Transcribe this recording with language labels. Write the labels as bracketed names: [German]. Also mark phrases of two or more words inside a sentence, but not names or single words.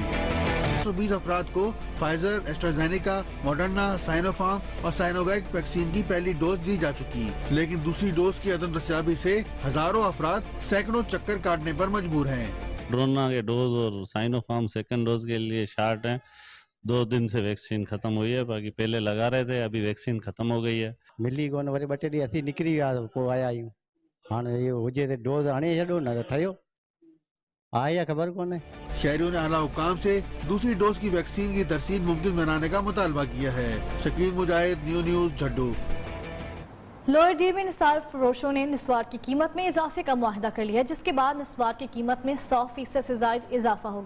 [Urdu] 120 افراد کو فائزر، ایسٹرازینیکا، موڈرنا، سائنوفارم اور سائنوویک ویکسین کی پہلی ڈوز دی جا چکی، لیکن دوسری ڈوز کی عدم دستیابی سے ہزاروں افراد سینکڑوں چکر کاٹنے پر مجبور ہیں. کورونا کے ڈوز اور سائنوفارم سیکنڈ ڈوز کے لیے شارٹ ہیں. 2 دن سے ویکسین ختم ہوئی ہے، باقی پہلے لگا رہے تھے، ابھی ویکسین ختم ہو گئی ہے. [Sindhi] ملی کون وری 2 ॾींहं असीं निकिरी विया पोइ आया आहियूं. हाणे इहो हुजे त डोज़ हणी छॾो न त ठहियो. آئی ہے خبر کون ہے. [Urdu] شہریوں نے اعلیٰ حکام سے دوسری ڈوز کی ویکسین کی ترسیل ممکن بنانے کا مطالبہ کیا ہے. شکیل مجاہد، نیوز جھڈو. لوئر ڈی میں نصاب فروشوں نے نسوار کی قیمت میں اضافے کا معاہدہ کر لیا، جس کے بعد نسوار کی قیمت میں 100% سے زائد اضافہ ہو گیا.